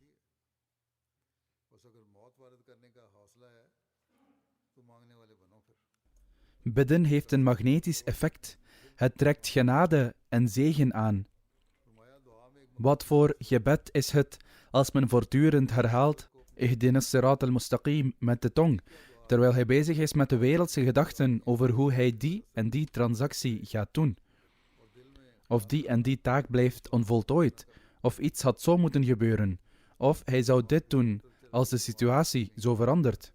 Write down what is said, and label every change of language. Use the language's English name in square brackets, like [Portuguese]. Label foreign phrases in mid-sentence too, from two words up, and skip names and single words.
[Dutch] Bidden heeft een magnetisch effect. Het trekt genade en zegen aan. Wat voor gebed is het als men voortdurend herhaalt [Arabic] اهدنا الصراط المستقيم [Dutch] met de tong, terwijl hij bezig is met de wereldse gedachten over hoe hij die en die transactie gaat doen. Of die en die taak blijft onvoltooid, of iets had zo moeten gebeuren, of hij zou dit doen als de situatie zo verandert.